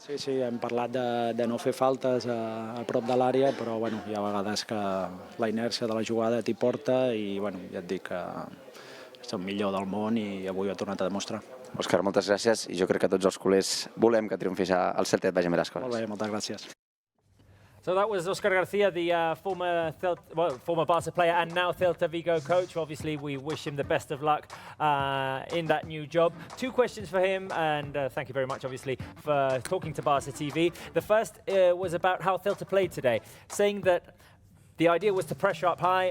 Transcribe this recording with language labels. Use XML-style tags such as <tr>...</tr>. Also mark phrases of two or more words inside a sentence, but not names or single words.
<ca>Sí, hem parlat de no fer faltes a prop de l'àrea, però bueno, hi ha vegades que la inèrcia de la jugada t'hi porta i bueno, ja et dic que és el millor del món i avui ho ha tornat a demostrar. Òscar, moltes gràcies i jo crec que tots els culers volem que triomfis el Celta i et vagi bé les coses. Molt bé, moltes gràcies.</ca> <en>So that was Óscar García, the former Barca player and now Celta Vigo coach. Obviously, we wish him the best of luck in that new job. 2 questions for him, and thank you very much, obviously, for talking to Barca TV. The first was about how Celta played today, saying that the idea was to pressure up high.</en>